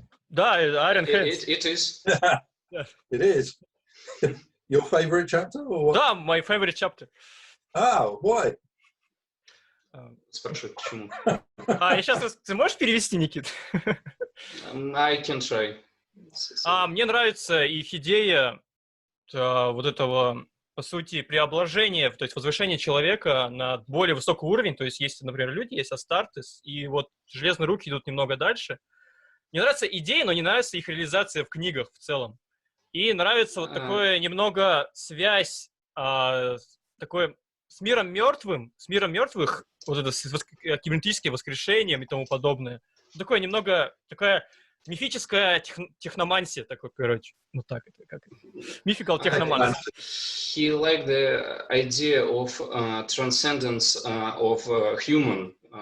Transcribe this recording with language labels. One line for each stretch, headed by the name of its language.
Russian: Да, Iron Hands.
English: It is. It is. Your favorite chapter or what? Да, my favorite chapter. Oh, why?
Russian: Спрашивают, почему. И сейчас ты можешь перевести, Никит?
English: I can try.
Russian: Мне нравится их идея вот этого, по сути, преображения, то есть возвышения человека на более высокий уровень. То есть есть, например, люди, есть Астартес, и вот железные руки идут немного дальше. Мне нравится идея, но не нравится их реализация в книгах в целом. И нравится вот такое немного связь такое с миром мертвых, вот это с кибернетическим воскрешением и тому подобное. Такое немного, такая мифическая техномансия, такой, короче. Вот так это, как mythical техномансия.
English: He liked the idea of transcendence of human